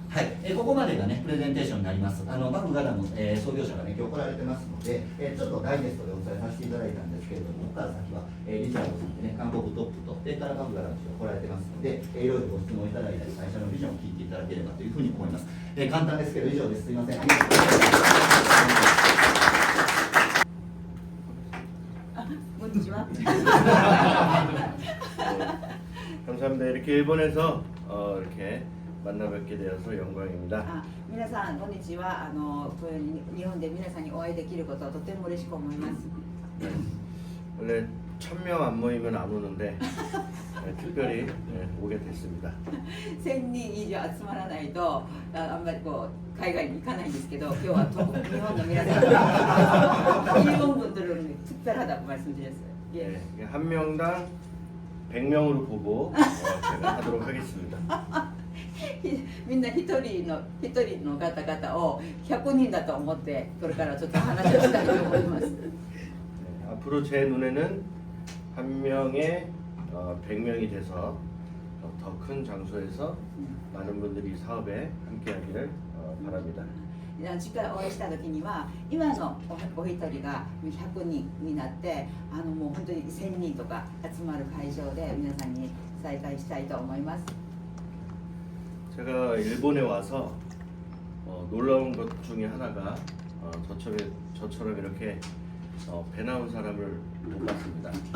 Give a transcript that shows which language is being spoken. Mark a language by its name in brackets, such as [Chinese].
[Japanese] はい、ここまでがねプレゼンテーションになります。バグガダム、創業者がね今日来られてますので、ちょっとダイジェストでお伝えさせていただいたんですけれども、ここから先は、リチャードさんでね韓国トップとそれからバグガダム氏が来られてますので、いろいろご質問いただいたり最初のビジョンを聞いていただければというふうに思います。簡単ですけど以上です。すいません。ありがとうございます。こんにちは。 [Korean] 감사합니다. 이렇게 일본에서 이렇게 만나 뵙게 되어서 영광입니다. [Japanese] 皆さんこんにちは。こういう日本で皆さんにお会いできることはとても嬉しく思います。 [Korean] 네. 원래 1000명 안 모이면 안 오는데 특별히 오게 됐습니다. [Japanese] 1000人以上集まらないとあんまりこう海外に行かないんですけど、今日は日本の皆さん [Korean] 일본 분들은 특별하다고 말씀드렸어요. 예. 네, 한 명당 100명으로 보고 제가 하도록 하겠습니다. [Japanese] みんな一人の方々を100人だと思ってこれからちょっと話をしたいと思います。 [Korean] 네, 앞으로 제 눈에는 한 명에 100명이 돼서 더 큰 장소에서 많은 분들이 사업에 함께하기를 바랍니다. [Japanese] 次回お会いした時には今のお一人が100人になってもう本当に1000人とか集まる会場で皆さんに再会したいと思います。 [Korean] 제가 일본에 와서 놀라운 것 중에 하나가 저처럼 이렇게 배 나온 사람을 못 봤습니다.